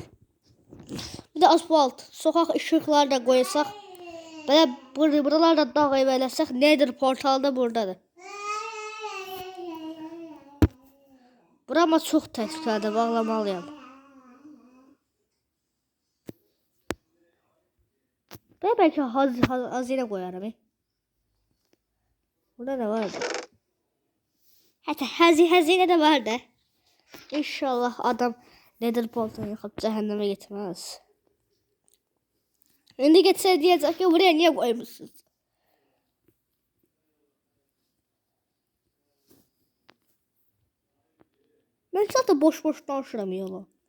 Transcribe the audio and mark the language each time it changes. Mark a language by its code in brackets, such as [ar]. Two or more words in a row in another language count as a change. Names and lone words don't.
[az] Bir də asfalt, sokaq işıqları da qoysaq, belə buralarda dağ ev eləsək, nedir portalda buradadır. Burama çox təhlükəlidir, bağlamalıyam. Bəlkə hazinə qoyarım. [tr] Burada ne vardı? Hatta hazine de vardı. İnşallah adam nedir portalını yıkıp cehenneme gitmez. Şimdi getse diyecek ki buraya niye koymuşsunuz? Ben zaten boş danışıramıyorum.